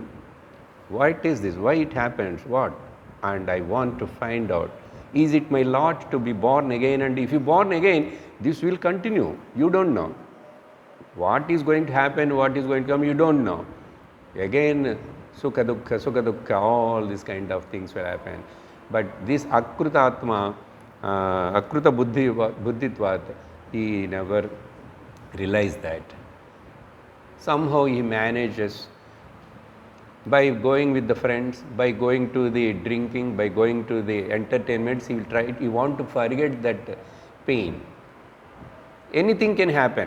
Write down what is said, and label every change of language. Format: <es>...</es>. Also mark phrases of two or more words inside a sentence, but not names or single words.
<en>What is this? Why it happens? What? And I want to find out. Is it my lot to be born again? And if you born again, this will continue. You don't know. What is going to happen, what is going to come, you don't know. Again,</en> <sa>sukha dukkha,</sa> <en>all these kind of things will happen. But this</en> <sa>akruta atma, akruta buddhitvat,</sa> <en>he never realized that. Somehow he manages by going with the friends, by going to the drinking, by going to the entertainments, he will try, he want to forget that pain. Anything can happen.</en>